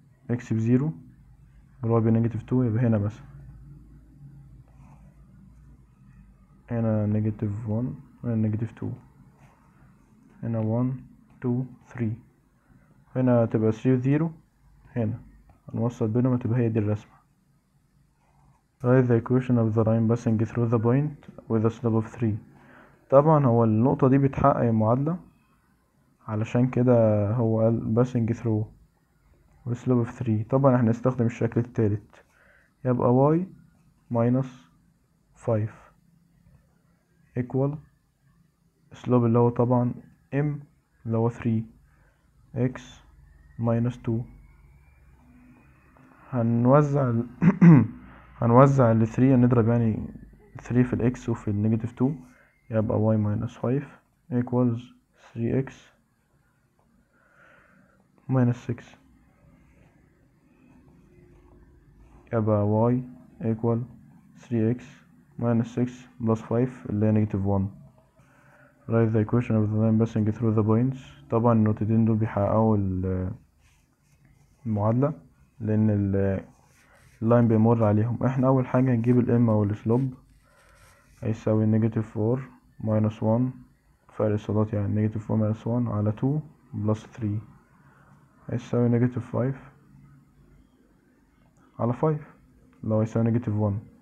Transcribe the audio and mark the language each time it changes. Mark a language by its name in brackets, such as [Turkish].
[Arabic] اكس بزيرو والواي بنيجاتيف 2، يبقى هنا مثلا هنا نيجاتيف 1 هنا نيجاتيف 2، هنا 1 2 3، هنا تبقى 3 و0، هنا هنوصل بينهم تبقى هي دي الرسمة. [English] write the equation of the line passing through the point with a slope of 3. [Arabic] طبعا هو النقطة دي بتحقق المعادلة، علشان كده هو قال [English] passing through with slope of 3. [Arabic] طبعا احنا هنستخدم الشكل التالت، يبقى [English] y minus 5 equal slope [Arabic] اللي هو طبعا m اللي هو 3 [English] x minus 2. [Arabic] هنوزع هنوزع ال 3، هنضرب يعني 3 في الاكس وفي النيجاتيف 2، يبقى [English] y minus 5 equals 3x minus 6، [Arabic] يبقى [English] y equal 3x minus 6 plus 5 [Arabic] اللي هي [English] negative 1. write the equation of the line passing through the points. [Arabic] طبعا النقطتين دول بيحققوا المعادلة، لأن اللاين بيمر عليهم. احنا أول حاجة هنجيب الام أو السلوب، هيساوي [English] negative 4 minus 1 [Arabic] فرق الصادات، يعني negative 4 minus 1 على 2 [English] plus 3 [Arabic] هيساوي [English] negative 5 [Arabic] على 5 اللي هو يساوي [English] negative 1.